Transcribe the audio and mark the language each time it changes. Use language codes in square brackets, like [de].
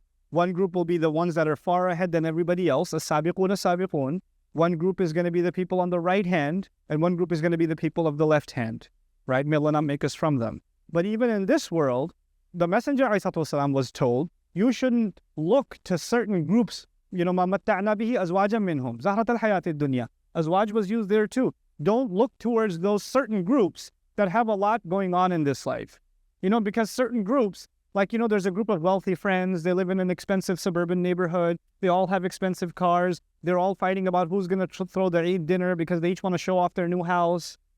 [en] One group will be the ones that are far ahead than everybody else, as-sabiqun as-sabiqun. One group is going to be the people on the right hand, and one group is going to be the people of the left hand, right? May Allah not make us from them. But even in this world, the Messenger ﷺ was told, you shouldn't look to certain groups. You know, [ar] مَا مَتَّعْنَا بِهِ أَزْوَاجًا مِّنْهُمْ زَهْرَةَ الْحَيَاةِ الدُّنْيَا. [en] Azwaj was used there too. Don't look towards those certain groups that have a lot going on in this life. You know, because certain groups, like, you know, there's a group of wealthy friends. They live in an expensive suburban neighborhood. They all have expensive cars. They're all fighting about who's going to throw their Eid dinner because they each want to show off their new house.